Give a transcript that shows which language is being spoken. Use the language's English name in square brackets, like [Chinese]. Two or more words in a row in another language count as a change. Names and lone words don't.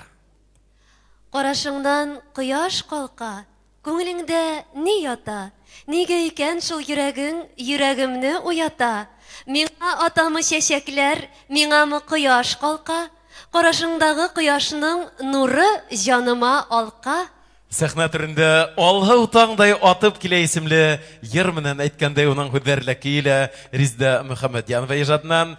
[Tatar] Карашыңдан кояш калка, күңелеңдә ни ята? Нигә икән шул йөрәгең йөрәгемне уята? Миңа атамы чәчәкләр, миңамы кояш калка? Карашыңдагы кояшның нуры җаныма алка? [Bashkir] Сәхнә түрендә алһу таңдай атып килә исемле йыр менән әйткәндәй уның һүзләре килә Резида Мөхәммәтҗанова иҗатыннан.